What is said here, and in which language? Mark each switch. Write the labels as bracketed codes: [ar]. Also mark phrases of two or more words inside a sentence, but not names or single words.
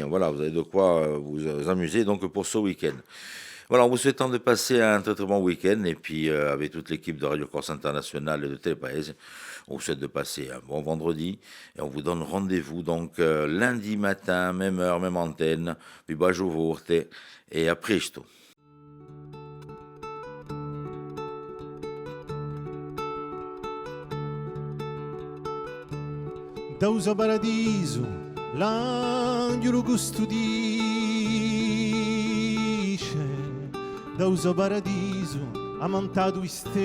[fr] Voilà, vous avez de quoi vous amuser donc pour ce week-end. Voilà, en vous souhaitant de passer un très très bon week-end et puis avec toute l'équipe de Radio Corse Internationale et de Télépaese, on vous souhaite de passer un bon vendredi et on vous donne rendez-vous donc lundi matin, même heure, même antenne, puis [it] bacio forte [fr] et à presto. [it] Dausa paradiso, l'angelo custodisce, dausa paradiso, ammantato in